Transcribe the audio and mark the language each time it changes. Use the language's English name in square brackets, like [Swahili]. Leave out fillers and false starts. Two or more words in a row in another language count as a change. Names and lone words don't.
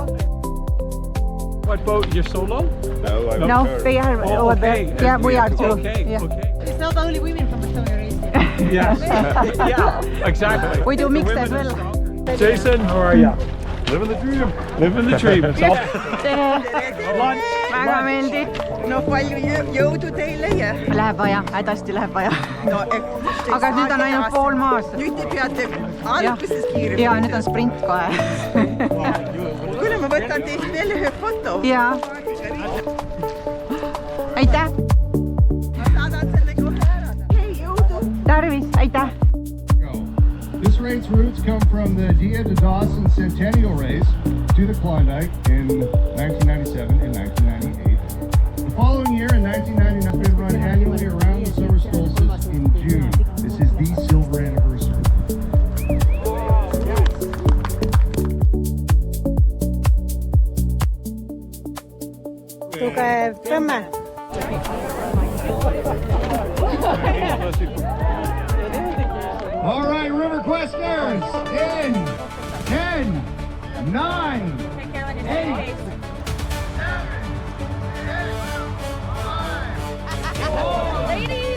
[English] What boat? You're solo? No, I'm No, sure. they are Oh, over okay. there. Yeah, we are too. Okay, Yeah. okay. It's not only women from Estonia racing. Yes. Yeah, exactly. We do The mix women as well. are- Jason, how are you? Living the dream. Living the dream. It's all lunch. [Estonian] Väga meeldib. No palju jõudu teile ja Läheb vaja, hädasti läheb vaja. no, Aga nüüd on ainult pool maas. Nüüd te peate alguses kiiremini. Ja nüüd on sprint kohe. Kuule, ma võtan teist veel ühe foto. Ja. Aitäh. Ma saadan selle kohe ära. Hei, jõudu. Tarvis, aitäh. [English] This race routes come from the Dia to Dawson Centennial Race to the Klondike in 1997 and 1998. The following year in 1999, we run annually around the summer solstice in June. This is the silver anniversary. [Estonian] Tugev tõmme. [English] All right, River Questers, in 10, 9, 8, Ladies!